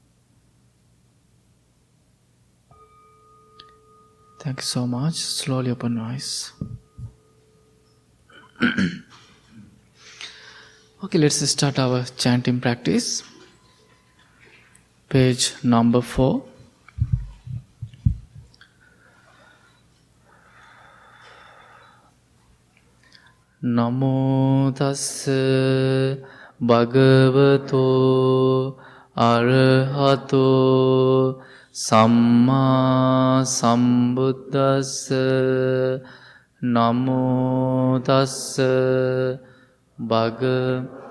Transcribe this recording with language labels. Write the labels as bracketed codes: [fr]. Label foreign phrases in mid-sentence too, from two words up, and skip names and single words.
[en] Thank you so much. Slowly open your eyes. Okay, let's start our chanting practice. Page number 4. [pi] Namo tassa bhagavato arahato Samma sambuddhassa namo tassa bhaga